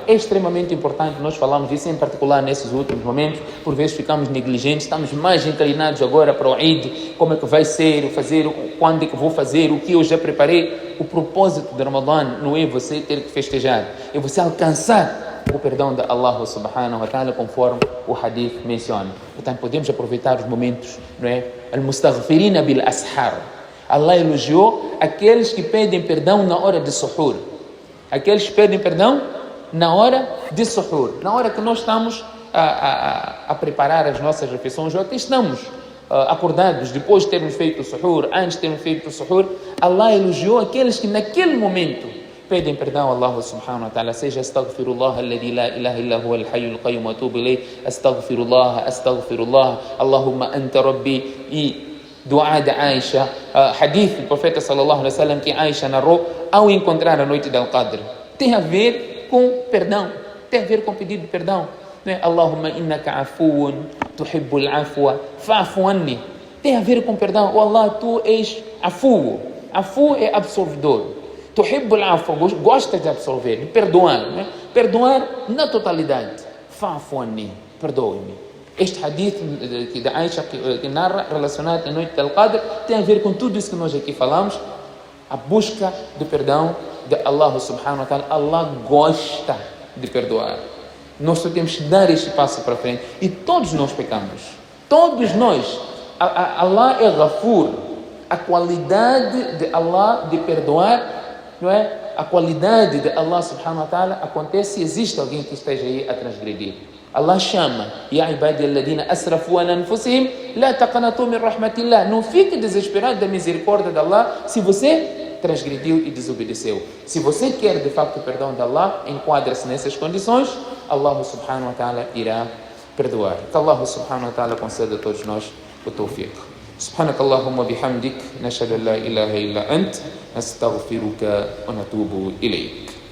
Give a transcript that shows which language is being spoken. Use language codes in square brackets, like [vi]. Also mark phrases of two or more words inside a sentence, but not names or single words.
[pt] É extremamente importante, nós falamos disso em particular nesses últimos momentos, por vezes ficamos negligentes, estamos mais inclinados agora para o Eid, como é que vai ser, quando é que vou fazer, o que eu já preparei. O propósito do Ramadã não é você ter que festejar, é você alcançar o perdão de [ar] الله سبحانه وتعالى, [pt] conforme o hadith menciona. Portanto, podemos aproveitar os momentos, não é? [ar] المستغفرين بالأسحار. [pt] Allah elogiou aqueles que pedem perdão na hora de suhur. Aqueles que pedem perdão na hora de suhur. Na hora que nós estamos a preparar as nossas refeições, ou até estamos acordados depois de termos feito o suhur, antes de termos feito o suhur, Allah elogiou aqueles que naquele momento pedem perdão a [ar] الله سبحانه وتعالى, [pt] seja [ar] أستغفر الله الذي لا إله إلا هو الحي القيوم وأتوب إليه أستغفر الله اللهم أنت ربي, [pt] e dua de Aisha, hadith do profeta [ar] صلى الله عليه وسلم [pt] que Aisha narrou ao encontrar a noite del Qadr. Tem a ver com perdão, tem a ver com pedido de perdão. [ar] اللهم إنك عفو تحب العفو فاعف عني. [pt] Tem a ver com perdão. Oh Allah, tu és afu. Afu é absolvedor. [ar] تحب العفو, [pt] gosta de absolver, de perdoar, né? Perdoar na totalidade. [ar] فاعف عني, [pt] perdoe-me. Este hadith da Aisha que narra, relacionado à noite del Qadr, tem a ver com tudo isso que nós aqui falamos. A busca do perdão de [ar] الله سبحانه وتعالى. [pt] Allah gosta de perdoar. Nós só temos que dar este passo para frente. E todos nós pecamos. Todos nós. Allah é Ghafur. A qualidade de Allah de perdoar, não é? A qualidade de [ar] الله سبحانه وتعالى [pt] acontece se existe alguém que esteja aí a transgredir. [ar] Allah chama: يا عبادي الذين أسرفوا على أنفسهم لا تقنطوا من رحمة الله. [pt] Não fique desesperado da misericórdia de Allah se você transgrediu e desobedeceu. Se você quer de facto o perdão de Allah, enquadra-se nessas condições, [ar] الله سبحانه وتعالى [pt] irá perdoar. Que [ar] الله سبحانه وتعالى [pt] conceda a todos nós o tawfiq. [ar] سبحانك اللهم وبحمدك نشهد أن لا إله إلا أنت نستغفرك ونتوب إليك.